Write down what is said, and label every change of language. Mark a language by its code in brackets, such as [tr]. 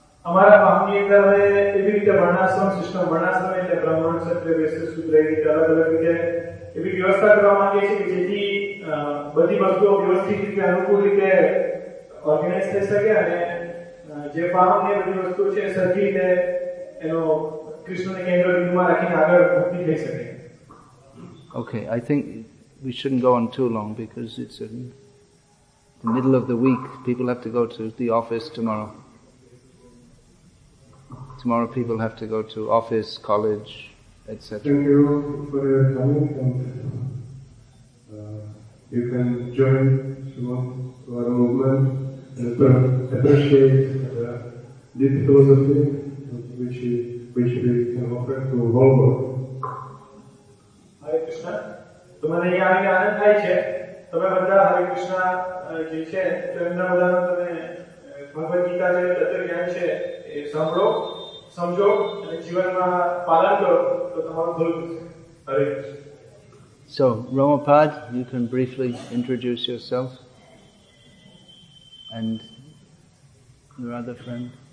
[gu] અમારા ફાર્મની અંદર અમે એવી રીતે વર્ણાશ્રમ સિસ્ટમ, વર્ણાશ્રમ એટલે બ્રાહ્મણ ક્ષત્રિય વૈશ્ય શુદ્ર એવી રીતે અલગ અલગ રીતે એવી વ્યવસ્થા કરવા માંગીએ છીએ કે જેથી બધી વસ્તુઓ વ્યવસ્થિત રીતે અનુકૂળ રીતે ઓર્ગેનાઇઝ થઈ શકે અને જે ફાર્મની બધી વસ્તુઓ છે એ સરખી રીતે એનો કૃષ્ણને કેન્દ્ર બિંદુમાં રાખીને આગળ મુક્તિ થઈ શકે. [en] Okay, I think we shouldn't go on too long because it's in the middle of the week, people have to go to the office tomorrow. Tomorrow people have to go to office, college, etc. Thank you for your coming and you can join our movement and appreciate the deep philosophy which we can offer to Volvo. Hare Krishna. [gu] તમારે અહીંયા આવીને આનંદ થાય છે. તમે બધા હરે કૃષ્ણ જે છે એમના બધા તમે ભગવદ ગીતા જે તત્વજ્ઞાન છે એ સાંભળો, સમજો અને જીવનમાં પાલન કરો તો તમારું ભલું થશે. હરે Krishna. [en] So, Ramapad, you can briefly introduce yourself and your other friend.